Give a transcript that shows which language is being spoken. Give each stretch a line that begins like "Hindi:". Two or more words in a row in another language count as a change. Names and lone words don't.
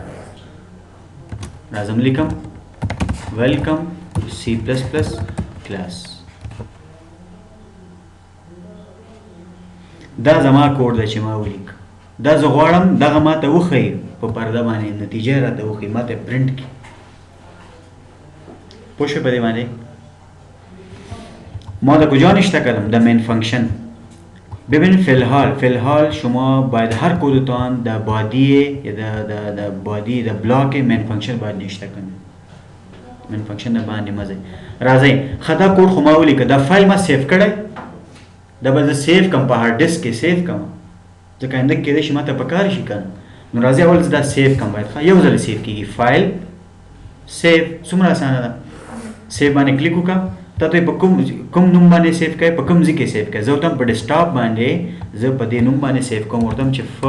Pashto: راځم لیکم
English: Welcome C++ class
Pashto: دا زما کوډ دی چې ما ولیک دا زه غواړم دغه ما ته وښیي په پرده باندې نتیجه راته وښیي ما ته پرنټ کړي پوه شوې په دې باندې
Persian: ما د کجا نشته کردم در
English: main function
Persian: ببین فی الحال شما باید هر کدتان در بادی در بلاک
English: main function
Persian: باید نشته کنید
English: main function
Persian: در
Pashto: باندې مزه راځي خدا کوډ خو ما ولیکه دا فایل ما سیو کړی دا به زه سیو کم په
English: hard disk
Pashto: کې سیو کم ځکه آینده کې کېدای شي ما ته په کار شي کنه نو راځي اول زه دا سیو کم باید یو ځل سیو کېږي فایل سیو څومره اسانه ده سیو باندې کلیک وکړه ته په کوم نوم باندې سیو کوي په کوم ځای کې سیو کوي زه ورته په ډیسکټاپ باندې زه په دې نوم باندې سیو کوم ورته چې